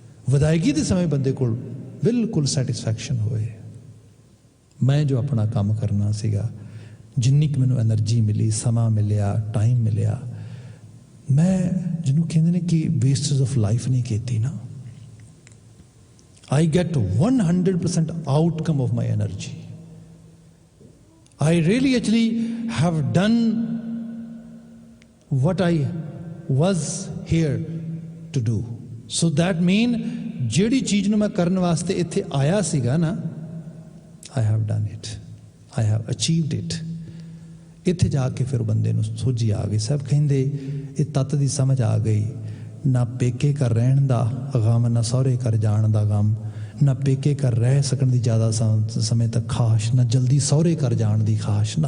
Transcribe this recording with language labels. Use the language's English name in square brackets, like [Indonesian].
[Punjabi] ਵਿਦਾਇਗੀ ਦੇ ਸਮੇਂ ਬੰਦੇ ਕੋਲ ਬਿਲਕੁਲ ਸੈਟਿਸਫੈਕਸ਼ਨ ਹੋਏ, ਮੈਂ ਜੋ ਆਪਣਾ ਕੰਮ ਕਰਨਾ ਸੀਗਾ, ਜਿੰਨੀ ਕੁ ਮੈਨੂੰ ਐਨਰਜੀ ਮਿਲੀ, ਸਮਾਂ ਮਿਲਿਆ, ਟਾਈਮ ਮਿਲਿਆ, ਮੈਂ ਜਿਹਨੂੰ ਕਹਿੰਦੇ ਨੇ ਕਿ [English] wastage of life [Punjabi] ਨਹੀਂ ਕੀਤੀ ਨਾ। [English] I get 100% outcome of my energy. I really actually have done what I was here to do. So that mean [Punjabi] ਜਿਹੜੀ ਚੀਜ਼ ਨੂੰ ਮੈਂ ਕਰਨ ਵਾਸਤੇ ਇੱਥੇ ਆਇਆ ਸੀਗਾ ਨਾ, [English] I have done it. I have achieved it. [Punjabi] ਇੱਥੇ ਜਾ ਕੇ ਫਿਰ ਬੰਦੇ ਨੂੰ ਸੋਝੀ ਆ ਗਈ। ਸਭ ਕਹਿੰਦੇ ਇਹ ਤੱਤ ਦੀ ਸਮਝ ਆ ਗਈ। ਨਾ ਪੇਕੇ ਘਰ ਰਹਿਣ ਦਾ ਗਮ, ਨਾ ਸਹੁਰੇ ਘਰ ਜਾਣ ਦਾ ਗਮ, ਨਾ ਪੇਕੇ ਘਰ ਰਹਿ ਸਕਣ ਦੀ ਜ਼ਿਆਦਾ ਸਮੇਂ ਤੱਕ ਖਾਸ਼, ਨਾ ਜਲਦੀ ਸਹੁਰੇ ਘਰ ਜਾਣ ਦੀ ਖਾਸ਼।